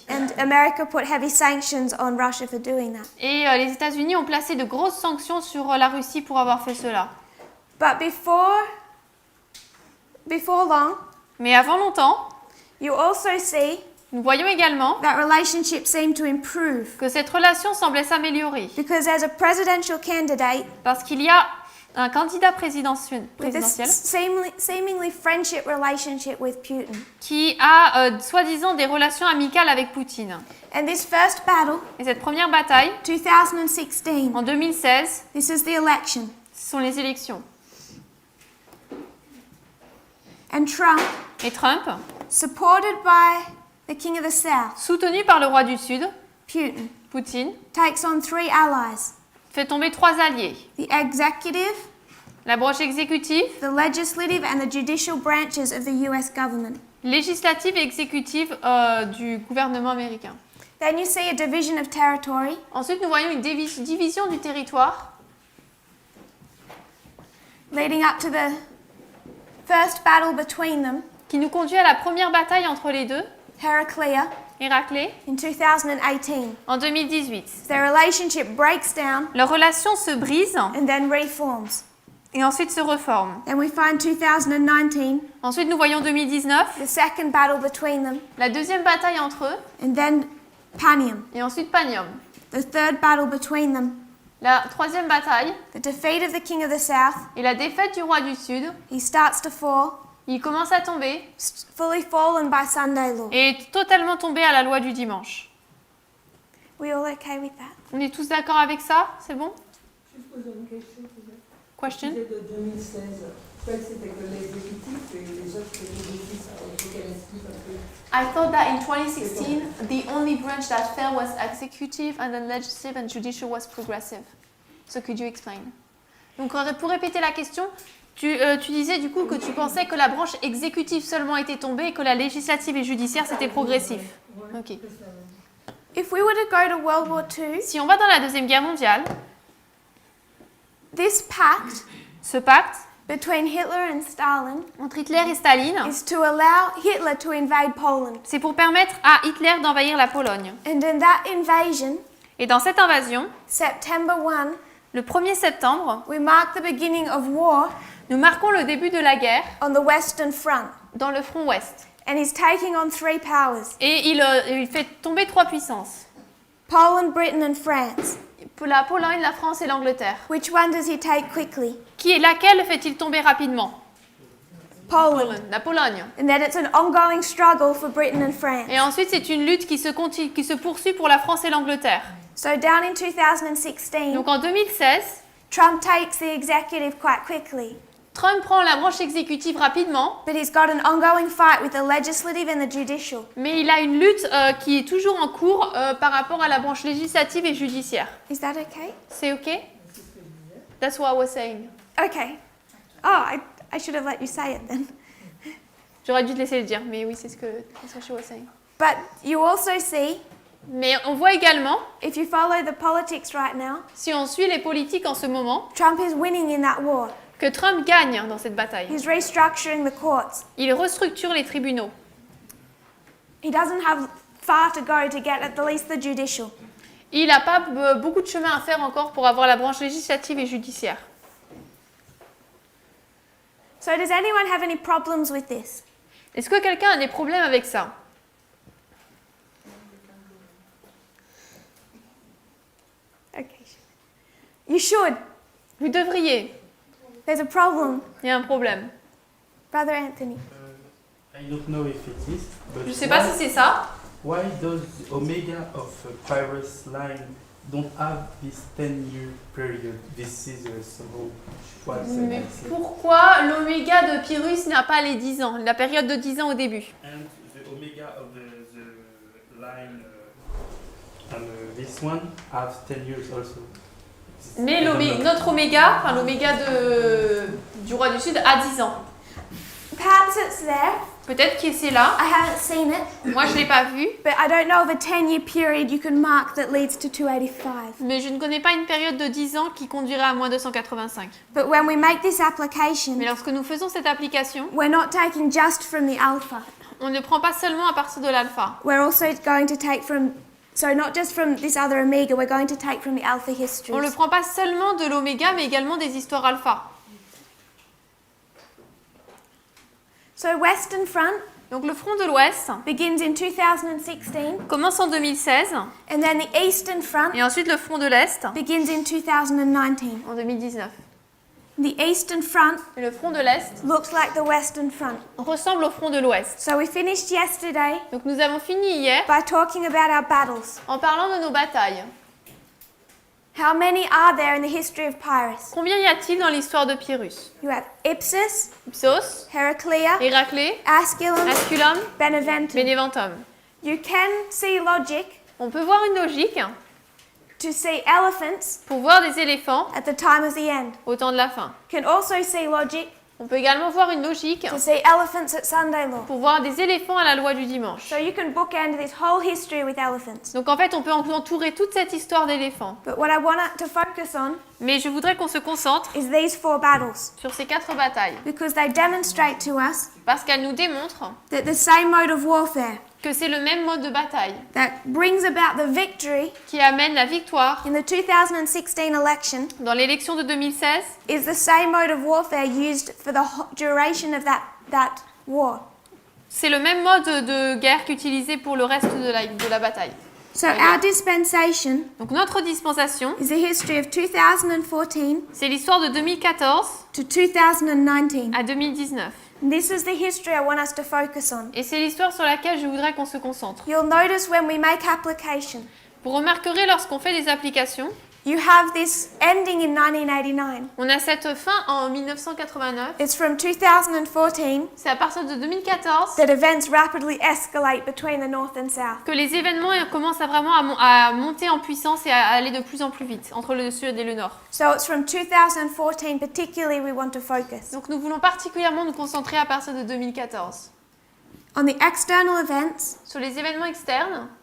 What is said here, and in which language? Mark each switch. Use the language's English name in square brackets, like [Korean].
[English] And America put heavy sanctions on Russia for doing that. [French] Et les États-Unis ont placé de grosses sanctions sur la Russie pour avoir fait cela. [English] But before long, [French] Mais avant longtemps, [English] you also see [French] nous voyons également [English] that relationship seemed to improve [French] que cette relation semblait s'améliorer [English] because there's a presidential candidate [French] parce qu'il y a un candidat présidentiel [English] with this seemingly friendship relationship with Putin. [French] qui a soi-disant des relations amicales avec Poutine. [English] And this first battle, [French] Et cette première bataille, [English] 2016, [French] en 2016, [English] this is the election. [French] ce sont les élections. [English] And Trump, [French] Et Trump, [English] supported by the King of the South, [French] soutenu par le roi du Sud, [English] Putin, [French] Poutine, [English] takes on 3 allies: [French] fait tomber 3 alliés. [English] the executive, [French] La branche exécutive, [English] the legislative, and the judicial branches of the US government. [French] législative et exécutive du gouvernement américain. [English] Then you see a division of territory, [French] Ensuite, nous voyons une division du territoire [English] leading up to the first battle between them, [French] qui nous conduit à la première bataille entre les deux, [English] Heraclea, [French] Héraclée, [English] in 2018. [French] en 2018. [English] Their relationship breaks down [French] Leur relation se brise [English] and then reforms. [French] et ensuite se reforme. [English] Then we find 2019, [French] Ensuite, nous voyons 2019, [English] the second battle between them, [French] la deuxième bataille entre eux, [English] and then Panium, [French] et ensuite Panium. [English] the third battle between them, [French] La troisième bataille [English] the defeat of the king of the south. [French] et la défaite du roi du Sud. [English] He starts to fall, [French] Il commence à tomber [English] fully fallen by Sunday law. [French] et est totalement tombé à la loi du dimanche. [English] We all okay with that? [French] On est tous d'accord avec ça? C'est bon? Juste poser une question, peut-être. Question? C'était de 2016. Je croyais que c'était que l'exécutif et les autres c'était l'exécutif. Alors, il faut qu'elle explique un peu. [English] I thought that in 2016, the only branch that fell was executive and then legislative and judicial was progressive. So could you explain? [French] Donc pour répéter la question, tu disais du coup que tu pensais que la branche exécutive seulement était tombée et que la législative et judiciaire c'était progressif. [English] Ok. If we were to go to World War II, [French] Si on va dans la Deuxième Guerre mondiale, [English] this pact [French] ce pacte [English] between Hitler and Stalin [French] entre Hitler et Staline, [English] is to allow Hitler to invade Poland. [French] c'est pour permettre à Hitler d'envahir la Pologne. [English] And in that invasion, [French] Et dans cette invasion, [English] September 1, [French] le 1er septembre, [English] we mark the beginning of war [French] nous marquons le début de la guerre [English] on the Western Front. [French] dans le front ouest. [English] And he's taking on three powers: [French] Et il fait tomber 3 puissances. [English] Poland, Britain, and France. [French] La Pologne, la France et l'Angleterre. [English] Which one does he take quickly? [French] Laquelle fait-il tomber rapidement? [English] Poland. [French] La Pologne. [English] And then it's an ongoing struggle for Britain and France. [French] Et ensuite, c'est une lutte qui se poursuit pour la France et l'Angleterre. [English] So down in 2016, [French] Donc en 2016, [English] Trump takes the executive quite quickly. [French] Trump prend la branche exécutive rapidement, [English] But he's got an ongoing fight with the legislative and the judicial. [French] mais il a une lutte qui est toujours en cours par rapport à la branche législative et judiciaire. [English] Is that okay? [French] C'est OK? [English] That's what I was saying. Okay. Oh, I should have let you say it then. [French] J'aurais dû te laisser le dire, mais oui, c'est ce que [English] she was saying. But you also see, [French] Mais on voit également, [English] if you follow the politics right now, [French] si on suit les politiques en ce moment, [English] Trump is winning in that war. [French] que Trump gagne dans cette bataille. [English] He's restructuring the courts. [French] Il restructure les tribunaux. [English] He doesn't have far to go to get at least the judicial. [French] Il n'a pas beaucoup de chemin à faire encore pour avoir la branche législative et judiciaire. [English] So does anyone have any problems with this? [French] Est-ce que quelqu'un a des problèmes avec ça? [English] Okay. You should. [French] Vous devriez. [English] There's a problem. [French] Il y a un problème. [English] Brother Anthony. I don't know if it is, but [French] Je ne sais pas si c'est ça. [English] why does the omega of Pyrus line don't have this 10-year period? This is so twice [French] Mais [English] I said. [French] pourquoi l'oméga de Pyrrhus n'a pas les 10 ans, la période de 10 ans au début? [English] And the omega of the line and this one have 10 years also. [French] Mais [English] I don't know. [French] notre oméga, enfin l'oméga du roi du Sud, a 10 ans. [English] Perhaps it's there. [French] Peut-être que c'est là. [English] I haven't seen it. [French] Moi, je ne l'ai pas vu. [English] But I don't know of a 10-year period you can mark that leads to 285. [French] Mais je ne connais pas une période de 10 ans qui conduirait à moins 285. [English] But when we make this application, [French] Mais lorsque nous faisons cette application, [English] we're not taking just from the alpha. [French] on ne prend pas seulement à partir de l'alpha. [English] We're also going to take from, so not just from this other omega, we're going to take from the alpha [French] On ne [English] histories. [French] prend pas seulement de l'oméga, mais également des histoires alpha. [English] So Western Front [French] Donc le front de l'Ouest [English] begins in 2016, [French] commence en 2016, [English] and then the Eastern Front [French] et ensuite le front de l'Est [English] begins in 2019. [French] en 2019. [English] The Eastern Front [French] Et le front de l'Est [English] looks like the Western Front. [French] ressemble au front de l'Ouest. [English] So we finished yesterday [French] Donc nous avons fini hier [English] by talking about our battles. [French] en parlant de nos batailles. [English] How many are there in the history of Pyrrhus? [French] Combien y a-t-il dans l'histoire de Pyrrhus? [English] You have Ipsus, [French] Ipsos, [English] Heraclea, [French] Héraclée, [English] Asculum, [French] Asculum, [English] Beneventum. [French] Beneventum. [English] You can see logic [French] On peut voir une logique [English] to see elephants [French] pour voir des éléphants [English] at the time of the end. [French] au temps de la fin. [English] You can also see logic [French] On peut également voir une logique [English] to see elephants at Sunday law. [French] pour voir des éléphants à la loi du dimanche. [English] So you can bookend this whole history with elephants. [French] Donc en fait, on peut entourer toute cette histoire d'éléphants. [English] But what I want to focus on [French] Mais je voudrais qu'on se concentre [English] is these 4 battles [French] sur ces 4 batailles [English] because they demonstrate to us [French] parce qu'elles nous démontrent [English] that the same mode of warfare [French] que c'est le même mode de bataille [English] that brings about the victory [French] qui amène la victoire [English] in the 2016 election [French] dans l'élection de 2016 [English] is the same mode of warfare used for the duration of that war. [French] C'est le même mode de guerre qu'utilisé pour le reste de la bataille. [English] So our dispensation [French] Donc notre dispensation, [English] is the history of 2014 [French] c'est l'histoire de 2014 [English] to 2019. [French] à 2019. [English] And this is the history I want us to focus on. [French] Et c'est l'histoire sur laquelle je voudrais qu'on se concentre. [English] You'll notice when we make application, [French] Vous remarquerez lorsqu'on fait des applications, [English] you have this ending in 1989. [French] On a cette fin en 1989. [English] It's from 2014 [French] C'est à partir de 2014 [English] that events rapidly escalate between the North and South. [French] que les événements commencent à vraiment à monter en puissance et à aller de plus en plus vite entre le sud et le nord. [English] So it's from 2014 particularly we want to focus. [French] Donc nous voulons particulièrement nous concentrer à partir de 2014 [English] On the external events, [French] sur les événements externes.